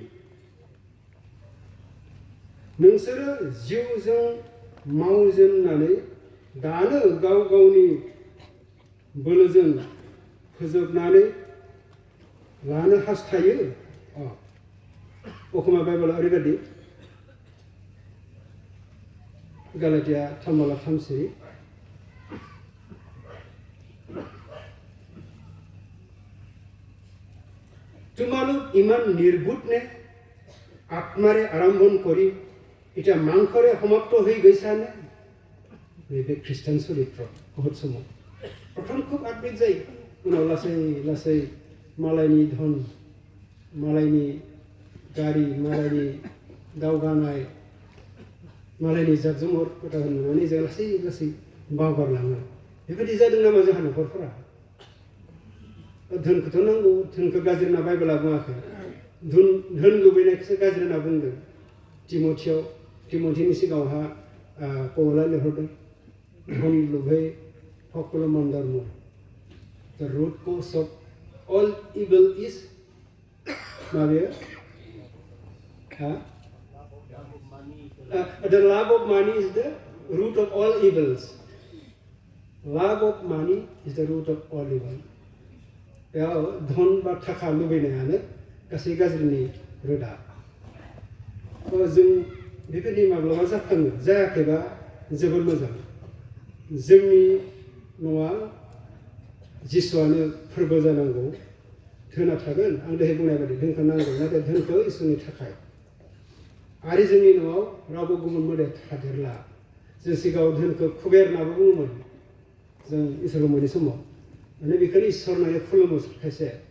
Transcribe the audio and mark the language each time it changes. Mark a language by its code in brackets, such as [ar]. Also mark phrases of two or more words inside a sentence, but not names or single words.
[brx] नोंसोरो जिउजों मावजेननानै दानो गाव गावनि बोलोजों फोजोबनानै लानो हास्थायो अखमा बाइबेलाव ओरैबायदि गालाथिया 3:3 सिरि [as] তোমালোক ইমান নিৰ্বোধ নে আত্মাৰে আৰম্ভণ কৰি এতিয়া মাংসৰে সমাপ্ত হৈ গৈছানে [brx] बे ख्रिस्टान चरित्र बहुत समाव प्रथम खुब आत्मिक जायो उनाव लासै मालायनि धन मालायनि गारि मालायनि दावगानाय मालायनि जाबजुमर खोथा होननानै जों लासै बावगारलाङो बेबायदि जादों नामा जोंहा न'खरफोरा धोनखौथ' नांगौ धोनखौ गाज्रि होनना बाइबेला बुङाखै धोन लुबैनायखौसो गाज्रि होनना बुंदों टिमथिनि सिगाङावहा पौला लिरहरदों धन लुबै [as] সকলো মন্দৰ [en] the root cause of all evil is [brx] माबे [en] the love of money is the root of all evils. Love of money is the root of all evil. [brx] बेयाव धन बा थाखा लुबैनायानो गासै गाज्रिनि रोदा जों बेबायदि माब्लाबा जाफ्लाङो जायाखैबा जोबोर मोजां जोंनि न'आ जिसुआनो फोरबो जानांगौ धोना थागोन आं दहाय बुंनाय बायदि धोनखौ नांगौ नाथाय धोनखौ इसोरनि थाखाय आरो जोंनि न'आव रावबो गुबुन मोदाय थादेरला जों सिगाङाव धोनखौ कुबेर होननाबो बुङोमोन जों इसोरखौ मोनै समाव माने बेखौनो इसोर होननानै खुलुमो खायसे